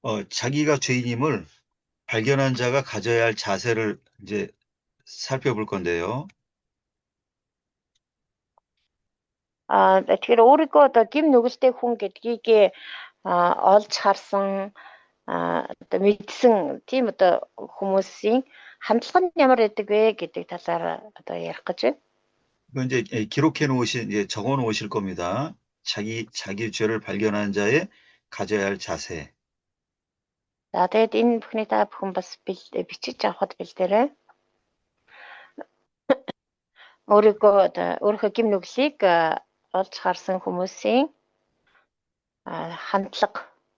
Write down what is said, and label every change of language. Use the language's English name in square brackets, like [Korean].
[Korean] 자기가 죄인임을 발견한 자가 가져야 할 자세를 이제 살펴볼 건데요. [Mongolian] Тэгэхээр өөрийгөө одоо гим нүгэлтэй хүн гэдгийг олж харсан одоо мэдсэн тийм одоо хүмүүсийн хандлага нь ямар байдаг вэ гэдэг талаар одоо ярих гэж байна. [Korean] 이건 이제 기록해 놓으신, 이제 적어 놓으실 겁니다. 자기 죄를 발견한 자의 가져야 할 자세. [Mongolian] За тэгээд энэ бүхний та бүхэн бас бичиж авахд бэлдээрэй. Өөрийнхөө гим нүглийг олж харсан хүмүүсийн хандлага.